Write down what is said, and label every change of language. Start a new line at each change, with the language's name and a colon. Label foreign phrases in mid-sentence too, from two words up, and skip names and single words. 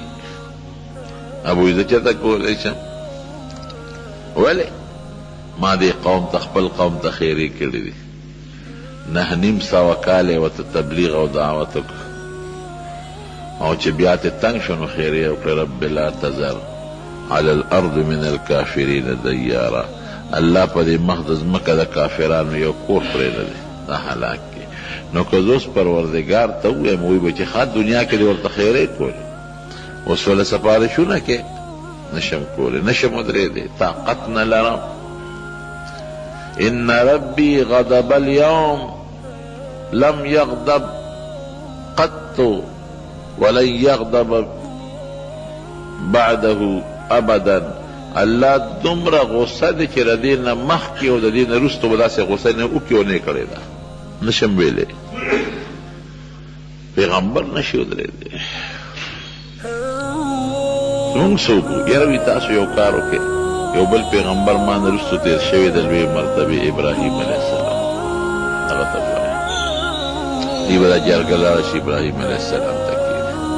Pashto: ابوی زه چېرته کولی شم؟ ولې؟ ما دې قوم ته خپل قوم ته خیرې کړي دي، 9.5 سوه کاله یې ورته تبلیغ او دعوت وکړه، او چې بیا ته تنګ شو نو خیرې وکړه
Arabic: رب لا تذر على الارض من الكافرین دیارا،
Pashto: الله په دې مخ د ځمکه د کافرانو یو کور پرېږدی دا هلاک کړي. نو که زه اوس پروردګار ته ووایم وایي به چې ښه دنیا کې دې ورته خیرې کولې، اوس ولې سفارشونه کې نشم کولی، نشم ودرېدی، طاقت نه لرم.
Arabic: ان ربی غضب اليوم لم یغضب قط ولن یغضب بعده ابدا.
Pashto: الله دومره غصه دی چې د دې نه مخکې او د دې نه وروسته به داسې غصه نه وکړي او نه یې کړې ده، نشم ویلی. پیغمبر نشي ودرېدی. مونږ څوک وو؟ یاره وي تاسو یو کار وکړئ، یو بل پیغمبر ما نه وروسته تېر شوی د لوی مرتبې ابراهیم
Arabic: علیه السلام،
Pashto: هغه ته ووایه دوی به دا جرګه لاړه شي ابراهیم
Arabic: علیه السلام
Pashto: ته کښېني.